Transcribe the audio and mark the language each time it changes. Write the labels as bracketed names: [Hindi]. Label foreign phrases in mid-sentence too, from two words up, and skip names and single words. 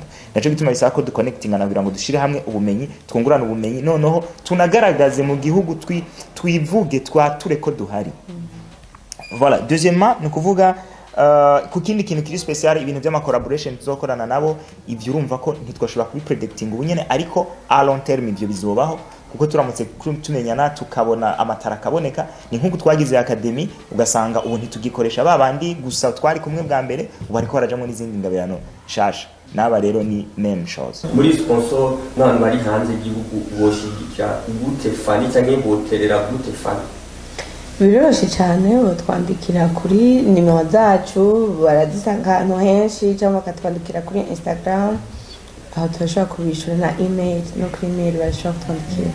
[Rundi] Naco gituma bisaba ko duconnectinga nagira ngo dushire hamwe ubumenyi, twungurana ubumenyi, noneho tunagaragaze mu gihugu twivuge twature ko duhari. [French] Voilà, deuxièmement [Rundi] ni kuvuga ku kindi kintu kiri special ibintu by'ama collaboration tuzokorana nabo, ivyo urumva ko ntitwashobora kubi predicting ubunyene, ariko [English] a long term [Rundi] ivyo bizobaho kuko turamutse tumenyana tukabona amatara kaboneka. Ni nkuko twagize academy ugasanga ubu ntitugikoresha babandi gusa twari kumwe bwa mbere, ubu ariko harajamo n'izindi ngabirano shasha, naba rero ni [French] même chose. [Rundi] Muri sponsor n'abantu bari hanze y'igihugu boshigikira gute FANNY cyangwa boterera gute FANNY? Biroroshye cyane, batwandikira kuri nimero zacu, barazisanga ahantu henshi, cyangwa bakatwandikira kuri Instagram, aho turashobora kubishura na email, no kuri email barashobora kutwandikira.